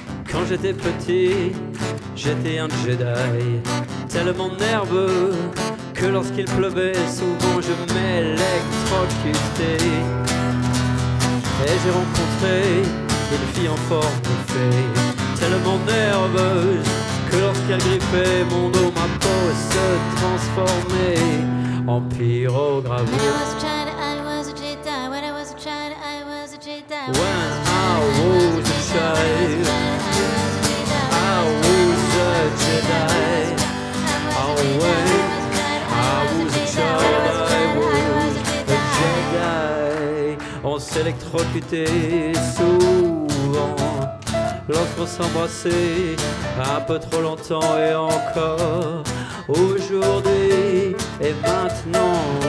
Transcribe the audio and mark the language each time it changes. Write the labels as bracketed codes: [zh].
[fr] Quand j'étais petit, j'étais un Jedi, tellement nerveux que lorsqu'il pleuvait, souvent je m'électrocutais. Et j'ai rencontré une fille en forme de fée, tellement nerveuse que lorsqu'elle griffait mon dos, ma peau se transformait en pyrogravure. [en] When I was a child, I was a Jedi. When I was a child, I was a Jedi. When I was a child, I was a Jedi. Oh, when I was a child, I was a Jedi. [fr] On s'électrocutait souvent lorsqu'on s'embrassait un peu trop longtemps et encore aujourd'hui et maintenant.